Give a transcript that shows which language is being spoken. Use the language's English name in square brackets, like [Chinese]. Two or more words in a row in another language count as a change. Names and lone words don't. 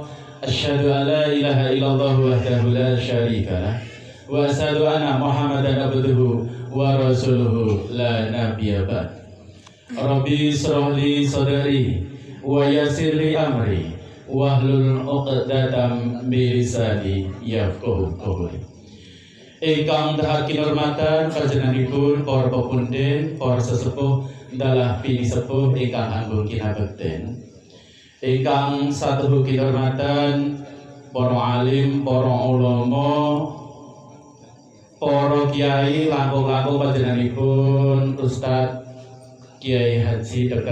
[Arabic] أشهد أن لا إله إلا الله وحده لا شريك له وأشهد أن محمدا عبده ورسوله لا نبي بعد. رب اشرح لي صدري ويسر لي أمري واحلل عقدة من لساني يفقهوا قولي. [Javanese] Ingkang dahat kinurmatan panjenenganipun para pepunden, para sesepuh dalah pini sepuh ingkang anggung kinabekten. Ingkang satuhu kinurmatan para alim, para ulama, para kiai langkung-langkung panjenenganipun Ustadz Kiai Haji Dr.